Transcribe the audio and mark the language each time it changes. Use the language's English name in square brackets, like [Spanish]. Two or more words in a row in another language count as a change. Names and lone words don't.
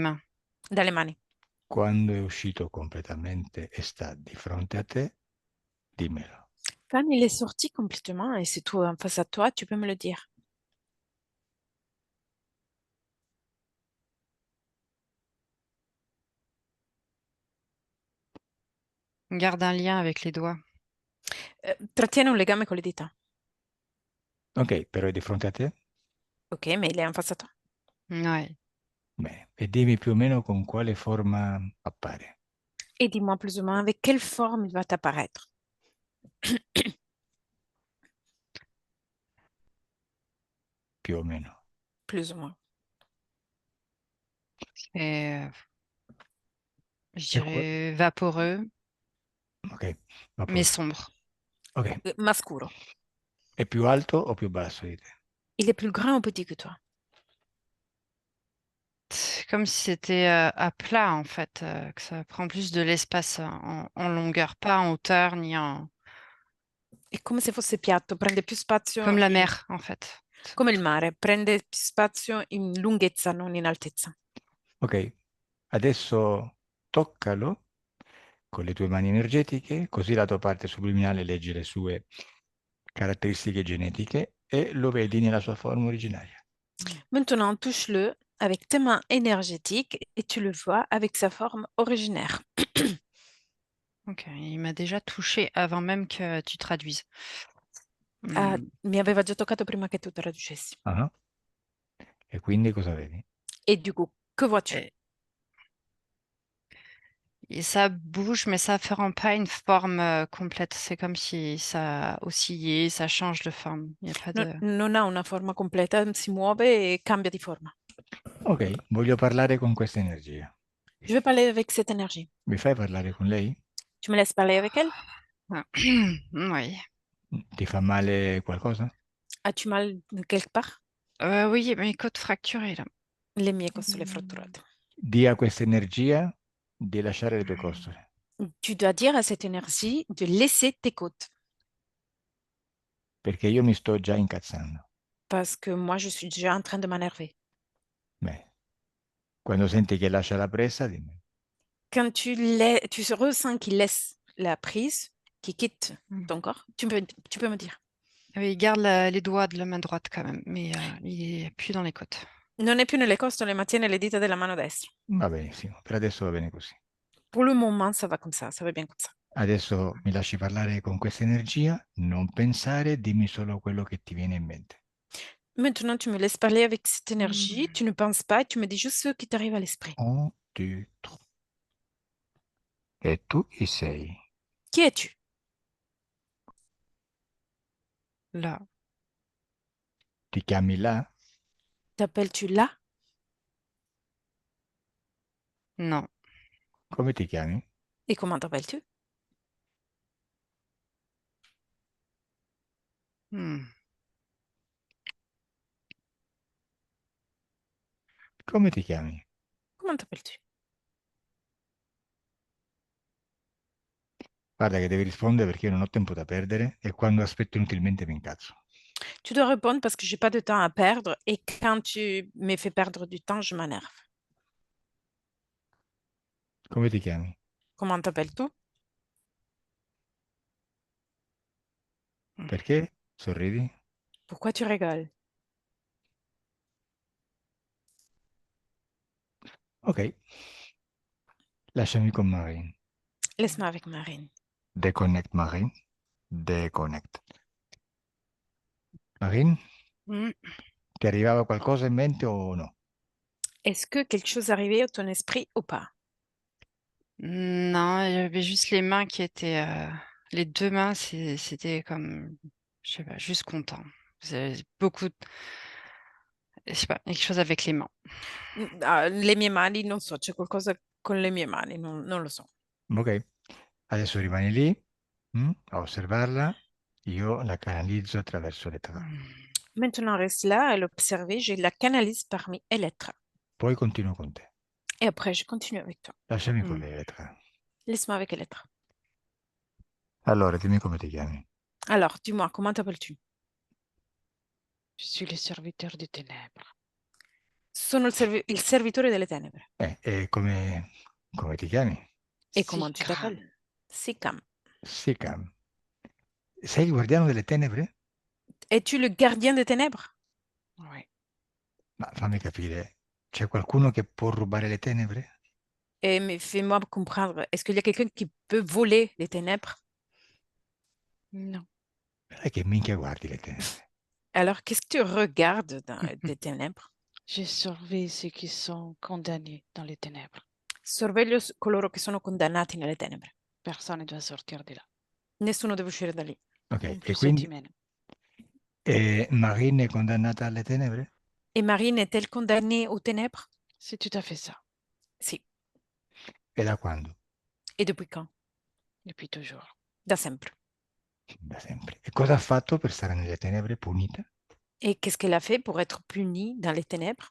[French] Les mains. [Italian] Dalle mani. quando è uscito completamente e sta di fronte a te, dimmelo. [French] Quand il est sorti complètement et c'est tout en face à toi, tu peux me le dire. Garde un lien avec les doigts. [Italian] Trattiene un legame con le dita. Ok, però è di fronte a te? [French] Ok, mais il est en face à toi. Ouais. [Italian] Bene. E dimmi più o meno con quale forma appare. [French] Et dis-moi plus ou moins avec quelle forme il va t'apparaître. [Italian] Più o meno. [French] Plus ou moins. Et je [Italian] E qua- [French] dirais vaporeux, Ok, mais [Italian] vapore. [French] sombre. Ok. [Italian] Ma scuro. È più alto o più basso di te? [French] Il est plus grand ou petit que toi? C'est comme si c'était à plat, en fait, que ça prend plus de l'espace en longueur, pas en hauteur ni en... [Italian] È come se fosse piatto, prende più spazio [French] Comme la mer, en fait. [Italian] come il mare, prende più spazio in lunghezza, non in altezza. Ok, adesso toccalo con le tue mani energetiche, così la tua parte subliminale legge le sue caratteristiche genetiche e lo vedi nella sua forma originaria. [French] Maintenant, touche-le avec tes mains énergétiques et tu le vois avec sa forme originaire. Ok, il m'a déjà touché avant même que tu traduises. Ah, Mm. [Italian] mi aveva già toccato prima che tu traducessi. Ah. E quindi cosa vedi? [French] Et du coup, que vois-tu? Et ça bouge, mais ça ne rend pas une forme complète. C'est comme si ça oscillait, ça change de forme. Il n'y a pas de... [Italian] Non ha una forma completa, si muove e cambia di forma. Ok, voglio parlare con questa energia. [French] Je vais parler avec cette énergie. [Italian] Mi fai parlare con lei? [French] Tu me laisses parler avec elle? Ah. Oui. [Italian] Ti fa male qualcosa? [French] As-tu mal quelque part? Oui, mes côtes fracturées, là. [Italian] Le mie costole fratturate. Di a questa energia di lasciare le tue costole, [French] Tu dois dire à cette énergie de laisser tes côtes. [Italian] perché io mi sto già incazzando. [French] Parce que moi, je suis déjà en train de m'énerver. [Italian] Beh, quando senti che lascia la presa, dimmi. [French] Quand tu ressens qu'il laisse la prise, qu'il quitte ton corps, tu peux me dire. Oui, il garde les doigts de la main droite quand même, mais il est plus dans les côtes. [Italian] Non è più nelle costole, ma tiene le dita della mano destra. Va benissimo, per adesso va bene così. [French] Pour le moment, ça va comme ça va bien comme ça. [Italian] Adesso mi lasci parlare con questa energia, non pensare, dimmi solo quello che ti viene in mente. [French] Maintenant, tu me laisses parler avec cette énergie, tu ne penses pas, tu me dis juste ce qui t'arrive à l'esprit. [Italian] 1, 2, 3. E tu chi sei? [French] Qui es-tu? Là, [Italian] Ti chiami là? [French] T'appelles-tu là? non. [Italian] Come ti chiami? [French] Et comment t'appelles-tu? Hmm. [Italian] Come ti chiami? [French] Comment t'appelles-tu? [Italian] Guarda che devi rispondere perché io non ho tempo da perdere e quando aspetto inutilmente mi incazzo. [French] Tu dois répondre parce que j'ai pas de temps à perdre et quand tu me fais perdre du temps, je m'énerve. [Italian] Come ti chiami? [French] Comment t'appelles-tu? [Italian] Perché? Sorridi? [French] Pourquoi tu rigoles? [Italian] Ok, lasciami con Marine. [French] Laisse-moi avec Marine. Deconnect Marine. Deconnect. Marine, Hmm. [Italian] ti arrivava qualcosa in mente o no? [French] Est-ce que quelque chose arrivait à ton esprit ou pas? Non, il y avait juste les mains qui étaient... les deux mains, c'était comme... Je sais pas, juste content. C'est beaucoup... Je sais pas, quelque chose avec les mains. [Italian] Le mie mani, non so, c'è qualcosa con le mie mani, non lo so. Ok, adesso rimani lì a osservarla, io la canalizzo attraverso le travi. [French] Maintenant, reste là à l'observer, je la canalise parmi les lettres. [Italian] Poi continuo con te. [French] Et après, je continue avec toi. [Italian] Lasciami con Hmm. le lettere. [French] Laisse-moi avec les lettres. [Italian] Allora, dimmi come ti chiami. [French] Alors, dis-moi, comment t'appelles-tu? Je suis le serviteur des ténèbres. [Italian] Sono il servitore delle tenebre. E come Come ti chiami? [French] E comment tu t'appelles? Sikram. Sikam. Sikam. [Italian] Sei il guardiano delle tenebre? [French] Es-tu le gardien des ténèbres? Oui. [Italian] Ma fammi capire, c'è qualcuno che può rubare le tenebre? [French] Mais fais-moi comprendre, est-ce qu'il y a quelqu'un qui peut voler les ténèbres? Non. [Italian] Sai che minchia guardi le tenebre? [French] Alors, qu'est-ce que tu regardes des ténèbres? Je surveille ceux qui sont condamnés dans les ténèbres. [Italian] Sorveglio coloro che sono condannati nelle tenebre. [French] Personne ne doit sortir de là. [Italian] Nessuno deve uscire da lì. Ok, [French] Non [Italian] e [French] plus cette [Italian] quindi [French] humaine. [Italian] Marine è condannata alle tenebre? [French] Et Marine est-elle condamnée aux ténèbres? C'est tout à fait ça. [Italian] Sì. E da quando? [French] Et depuis quand? Depuis toujours. [Italian] Da sempre. Da sempre. E cosa ha fatto per stare nelle tenebre punita? [French] Et qu'est-ce qu'elle a fait pour être punie dans les ténèbres?